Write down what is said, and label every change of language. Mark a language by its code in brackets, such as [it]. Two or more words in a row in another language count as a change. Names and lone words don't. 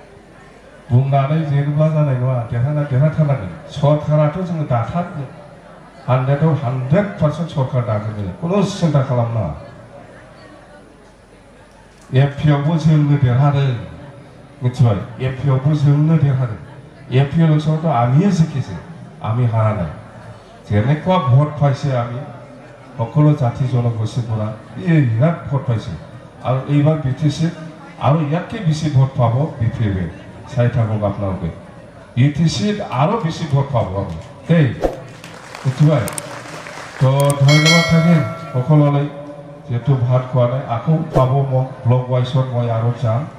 [brx] बुंनानै जेनोब्ला जानाय नङा देरहाथारनांगोन सरकाराथ' जोङो दाथारगोन 100-आव 100% सरकार दागोन खुनु सिन्था खालामनाङा एमपिआवबो जोंनो देरहादों मिथिबाय एमपिआवबो जोंनो देरहादों एमपि इलेक्शनथ' [as] आমিয়ে জিকিছে আমি হারা নাই যেনেকুৱা ভোট পাইছে আমি সকলো জাতি জনগোষ্ঠীৰ পৰা বিৰাট ভোট পাইছে আৰু এইবাৰ বিটিচিত আৰু ইয়াতকৈ বেছি ভোট পাব বিপিএফে চাই থাকক আপোনালোকে বিটিচিত আৰু বেছি ভোট পাব আমি দেই মিथिबाय তো ধন্যবাদ থাকিল সকলোলৈ যেহেতু ভাত খোৱা নাই আকৌ পাব মোক ব্লক ৱাইজত মই আৰু যাম